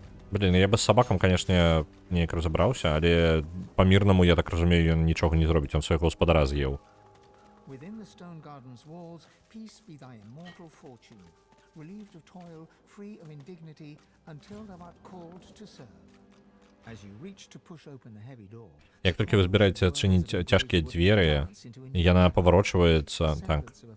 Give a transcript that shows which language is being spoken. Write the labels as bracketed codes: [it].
[uk] Блін, я би з собаком, конечно, ніяк розібрався, але по-мирному, я так розумію, він нічого не зробить, він свого господара з'їв. [en] Within the stone garden's walls, peace be thy immortal fortune, relieved of toil, free of indignity, until thou art called to serve. As you reach to push open the heavy door, [uk] Як тільки ви збираєтеся відчинити тяжкі двері, і вона поворачується, так.